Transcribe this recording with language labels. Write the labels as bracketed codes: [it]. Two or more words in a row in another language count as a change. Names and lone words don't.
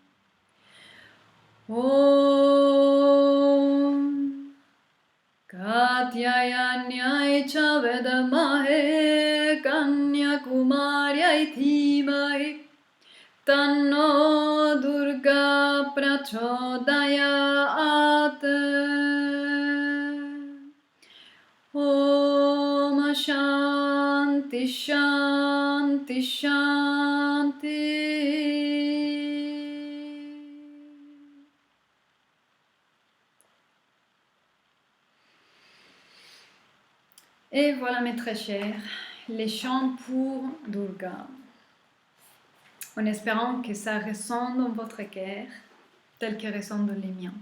[sa] ॐ कात्यायन्यै च विद्महे कन्याकुमार्यै धीमहि तन्नो दुर्गा प्रचोदयात् ॐ शान्ति शान्ति शान्ति. [fr] Et voilà mes très chers, les chants pour Durga. En espérant que ça résonne dans votre cœur, tel que résonne dans les miens.